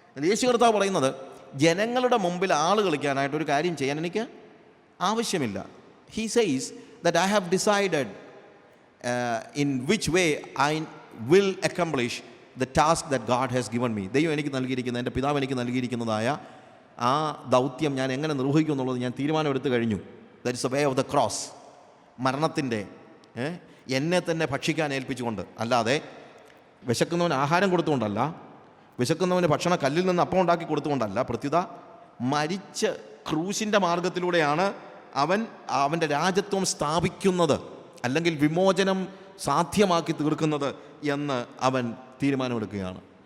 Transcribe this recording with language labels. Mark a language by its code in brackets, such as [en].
[ml] യേശു കർത്താവ് പറയുന്നത്, ജനങ്ങളുടെ മുമ്പിൽ ആൾ കളിക്കാനായിട്ട് ഒരു കാര്യം ചെയ്യാൻ എനിക്ക് ആവശ്യമില്ല. [en] He says that I have decided in which way I will accomplish the task that God has given me. [ml] ദൈവം എനിക്ക് നൽകിയിരിക്കുന്ന, എൻ്റെ പിതാവ് എനിക്ക് നൽകിയിരിക്കുന്നതായ ആ ദൗത്യം ഞാൻ എങ്ങനെ നിർവഹിക്കും എന്നുള്ളത് ഞാൻ തീരുമാനമെടുത്ത് കഴിഞ്ഞു. [en] That is a way of the cross. [ml] മരണത്തിൻ്റെ എന്നെ തന്നെ ഭക്ഷിക്കാൻ ഏൽപ്പിച്ചുകൊണ്ട്, അല്ലാതെ വിശക്കുന്നവന് ആഹാരം കൊടുത്തുകൊണ്ടല്ല, വിശക്കുന്നവന് ഭക്ഷണ കല്ലിൽ നിന്ന് അപ്പം ഉണ്ടാക്കി കൊടുത്തുകൊണ്ടല്ല, പ്രത്യുത മരിച്ച് ക്രൂശിൻ്റെ മാർഗത്തിലൂടെയാണ് അവൻ്റെ രാജ്യത്വം സ്ഥാപിക്കുന്നത്, അല്ലെങ്കിൽ വിമോചനം സാധ്യമാക്കി തീർക്കുന്നത് എന്ന് അവൻ തീരുമാനമെടുക്കുകയാണ്.